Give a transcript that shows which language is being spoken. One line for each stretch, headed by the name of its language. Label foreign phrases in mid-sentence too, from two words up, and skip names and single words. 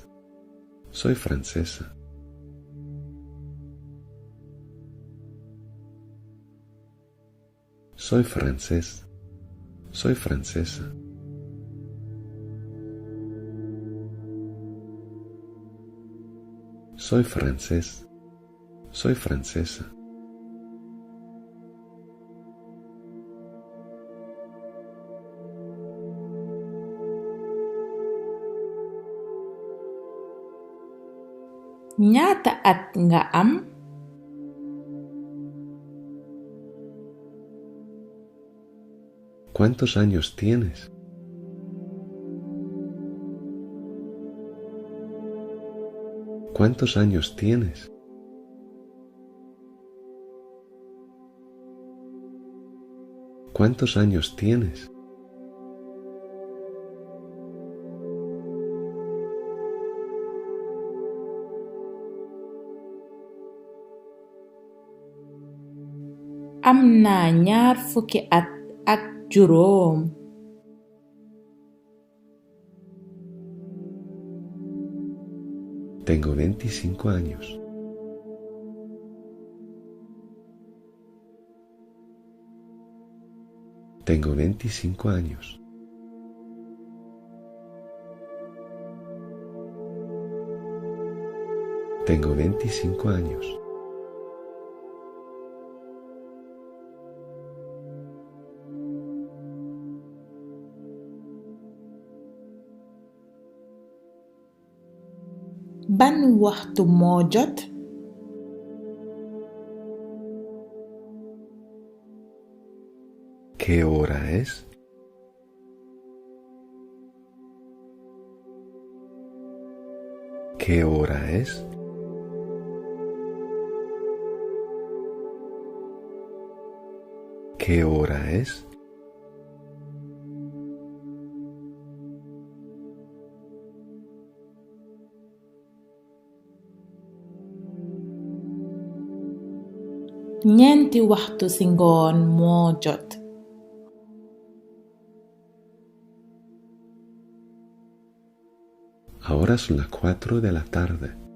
Spanish: Soy francesa. Soy francés. Soy francesa. Soy francés. Soy francesa.
Wolof: Ñaata at nga am?
Spanish: ¿Cuántos años tienes? ¿Cuántos años tienes? ¿Cuántos años tienes?
Wolof: Am naa ñaar fukki at ak juróom.
Spanish: Tengo 25 años. Tengo 25 años. Tengo 25 años.
Wolof: Ban waxtu moo jot?
Spanish: ¿Qué hora es? ¿Qué hora es? ¿Qué hora es?
Wolof: Ñeenti waxtu ci ngoon moo jot.
Spanish: Ahora son las 4 de la tarde.